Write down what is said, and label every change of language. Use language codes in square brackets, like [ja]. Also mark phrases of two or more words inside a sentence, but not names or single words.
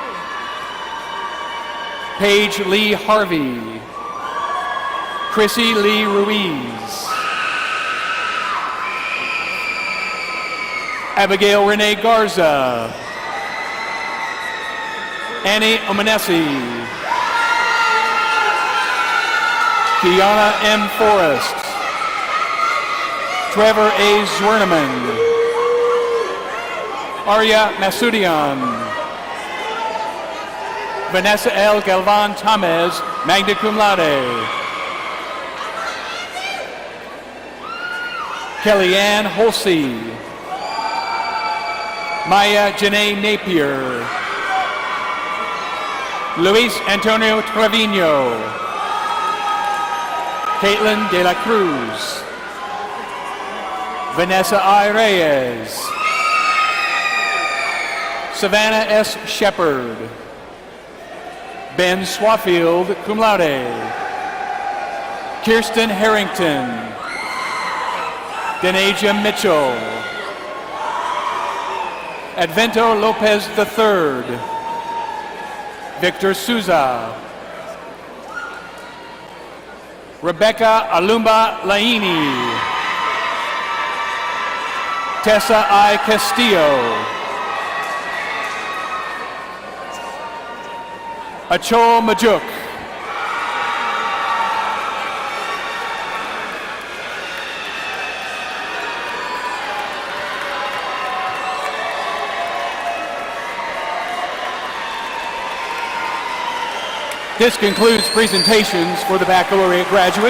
[en] Paige Lee Harvey. Chrissy Lee Ruiz. Abigail Renee Garza, Annie Omanesi, Kiana M. Forrest, Trevor A. Zwerneman, Arya Masudian, Vanessa L. Galvan Tamez, [la] magna cum laude, [en] Kellyanne Holsey, Maya Janae Napier, Luis Antonio Trevino, Caitlin De La Cruz, Vanessa I. Reyes, Savannah S. Shepard, Ben Swafield, [la] cum laude, [en] Kirsten Harrington, Denasia Mitchell, Advento Lopez III, Victor Souza, Rebecca Alumba Laini, Tessa I. Castillo, Achol Majuk, This concludes presentations for the baccalaureate graduates.